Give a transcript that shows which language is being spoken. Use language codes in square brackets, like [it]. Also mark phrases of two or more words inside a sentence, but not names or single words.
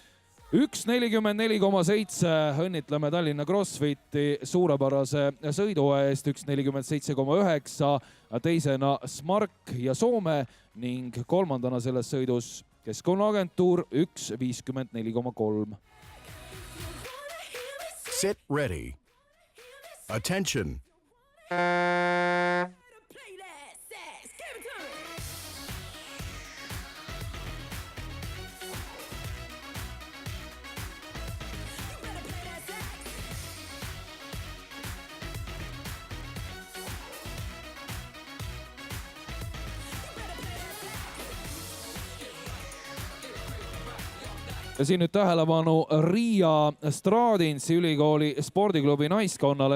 [et] 1:44,7 õnnitleme Tallinna CrossFiti suurepärase sõidu eest, 1:47,9 teisena Smark ja Soome ning kolmandana selles sõidus Keskkonnaagentuur 1:54,3. [en] Sit ready. Attention. [et] Ja siin nüüd tähelepanu Riia Stradinsi ülikooli spordiklubi naiskonnale.